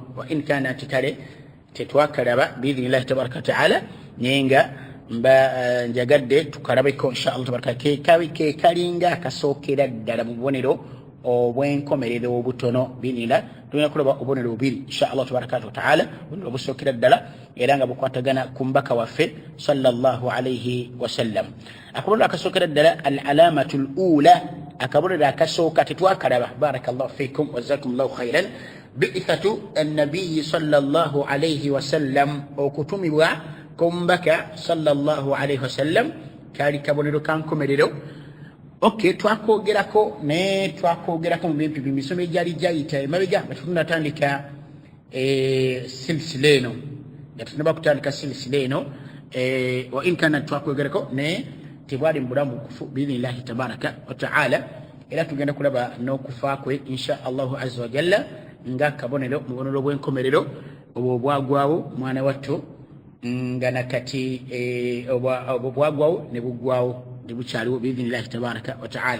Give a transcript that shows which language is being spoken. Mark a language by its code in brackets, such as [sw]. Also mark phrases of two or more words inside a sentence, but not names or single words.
[ar] وإن كان [lg] kale tetwakalaba [ar] بإذن الله تبارك وتعالى, [lg] naye nga njagadde tukalabeko [ar] إن شاء الله تبارك [lg] ke kalinga akasookera ddala mu bubonero obw'enkomerero obutono biidhinillah. Tulina kulaba obubonero bubiri [ar] إن شاء الله تبارك وتعالى, [lg] obubonero obusookera ddala era nga bukwatagana ku mbaka waffe [ar] صلى الله عليه وسلم. [lg] Akabonero akasookera ddala [ar] العلامة الأولى, [lg] akabonero akasooka tetwakalaba [ar] بارك الله فيكم وجزاكم الله خيرا, بعثة النبي صلى الله عليه وسلم, [lg] okutumibwa k'omubaka [ar] صلى الله عليه وسلم. [lg] Kaali kabonero kankomerero. Okay, twakogerako mu bintu bimisomo egyali gyayita emabega nga tunatandika silsila eno, nga tunaba kutandika silsila eno [ar] وإن كان [lg] twakogerako ne tebwali mu bulamu bukufu [ar] بإذن الله تبارك وتعالى, [lg] era tugenda kulaba n'okufa kwe [ar] إن شاء الله عز وجل [lg] nga kabonero mu bubonero bw'enkomerero obwo obwagwawo mwana wattu nga nakati obwo bwagwawo ne buggwawo bukyaliwo [ar] بإذن الله تبارك وتعالى.